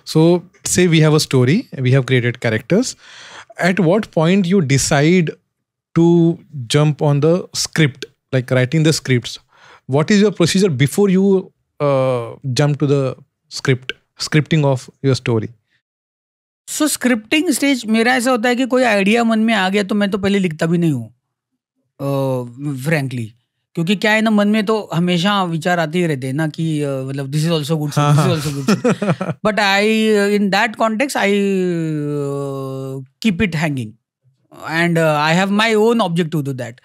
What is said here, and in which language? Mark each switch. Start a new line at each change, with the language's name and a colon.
English: So say we have a story, we have created characters. At what point you decide to jump on the script, like writing the scripts? What is your procedure before you jump to the scripting of your story? So scripting stage
Hindi: मेरा ऐसा होता है कि कोई idea मन में आ गया तो मैं तो पहले लिखता भी नहीं हूँ, फ्रैंकली. क्योंकि क्या है ना, मन में तो हमेशा विचार आते ही रहते हैं ना कि मतलब
English: this is also good,
Hindi: this is also good.
English: But in that context I keep it hanging. And I have my own object to do that.